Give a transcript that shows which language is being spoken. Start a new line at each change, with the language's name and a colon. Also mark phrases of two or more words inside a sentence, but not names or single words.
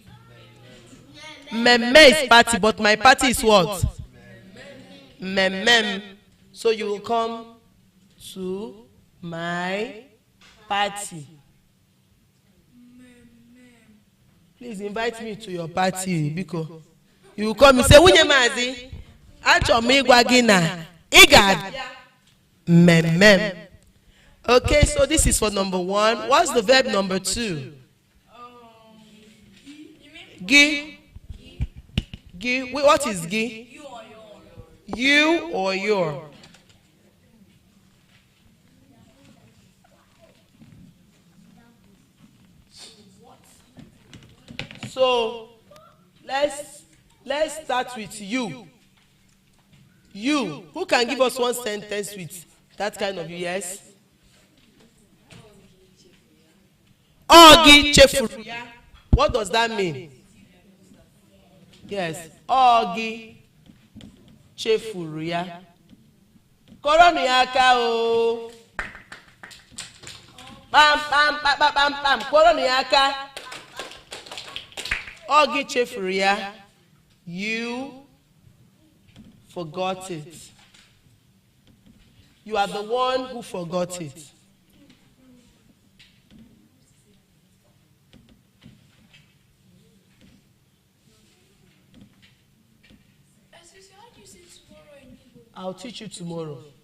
English: Meme is party, but my party is what? Mem. So you will come to my party. Please invite me to your party because you will come and say,
Igbo: Nwunye Mazi, achọ m ịgwa gị na ị ga-abịa mmemme.
English: Okay, so this is for number 1. What's the verb number 2? Gi. Wait, what is gi? You or your. So let's start with you. You. Who can give us one sentence with that kind of yes?
Igbo: Ogi chefuru.
English: What does that mean? Yes.
Igbo: Ogi chefuru ya. Koronu ya aka o. Pam pam pam pam pam. Koronu ya aka. Ogi chefuru ya.
English: You forgot it. You are the one who forgot it. I'll teach you tomorrow.